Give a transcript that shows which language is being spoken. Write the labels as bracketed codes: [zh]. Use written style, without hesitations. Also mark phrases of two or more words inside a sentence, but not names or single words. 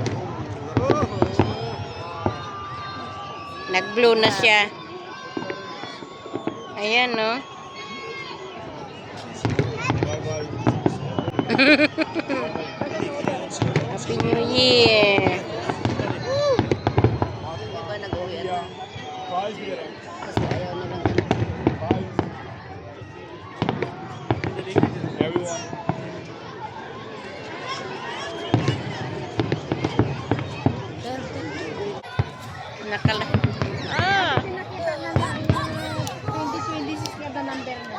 [tl] Nag-blue na siya. Ayan o. [en] Happy New Year. [tl] diba nag-uwi na. [hi] Fries भी दे रहा हूँ. [tl] Kasi ayaw nilang Everyone. Nakala. Ah. 2026 na ba number mo?